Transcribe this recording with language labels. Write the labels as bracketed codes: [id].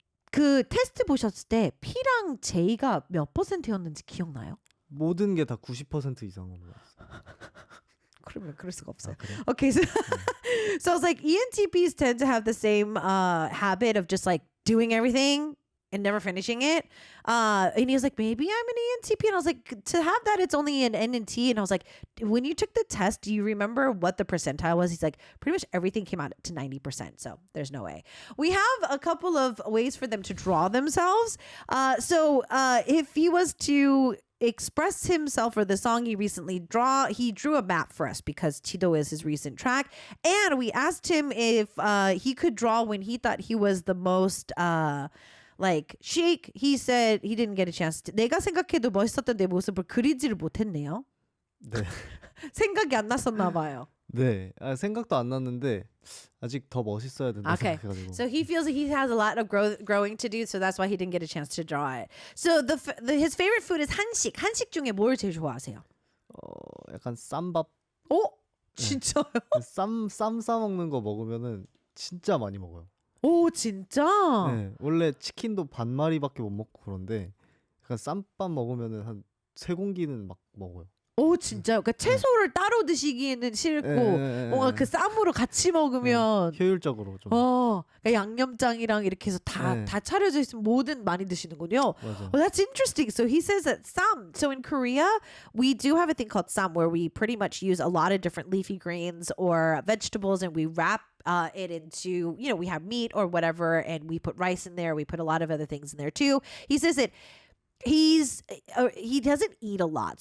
[ko] 그 테스트 보셨을 때 P랑 J가 몇 %였는지 기억나요? 모든 게 다 90% 이상은 몰랐어요. 그러면 그럴 수가 없어요. 아, 그래요? [en] Okay, so I was like, ENTPs tend to have the same habit of just like doing everything and never finishing it. And he was like, maybe I'm an ENTP. And I was like, to have that, it's only an N and T. And I was like, when you took the test, do you remember what the percentile was? He's like, pretty much everything came out to 90%. So there's no way. We have a couple of ways for them to draw themselves. So if he was to express himself for the song he drew a map for us because Chido is his recent track. And we asked him if he could draw when he thought he was the most like chic. He said he didn't get a chance to. [ko] 내가 생각해도 멋있었던 내 모습을 그리지를 못했네요. 네. 생각이 안 났었나 봐요. 네. 아, 생각도 안 났는데 아직 더 멋있어야 된다 [en] Okay. [ko] 생각해가지고. [en] So he feels that he has a lot of growing to do, so that's why he didn't get a chance to draw it. So his favorite food is 한식. [ko] 한식 중에 뭘 제일 좋아하세요? 약간 쌈밥. 진짜요? 쌈 싸 먹는 거 먹으면은 진짜 많이 먹어요. 오, 진짜? 네. 원래 치킨도 반 마리밖에 못 먹고 그런데 약간 쌈밥 먹으면은 한 3공기는 막 먹어요. 오, 진짜요? 그러니까 채소를 따로 드시기에는 싫고 뭔가 그 쌈으로 같이 먹으면 효율적으로 좀. 그러니까 양념장이랑 이렇게 해서 다 차려져 있으면 뭐든 많이 드시는군요. 맞아. [en] Well, that's interesting. So he says that 쌈. So in Korea, we do have a thing called 쌈 where we pretty much use a lot of different leafy greens or vegetables and we wrap it into, we have meat or whatever and we put rice in there. We put a lot of other things in there too. He says that he doesn't eat a lot.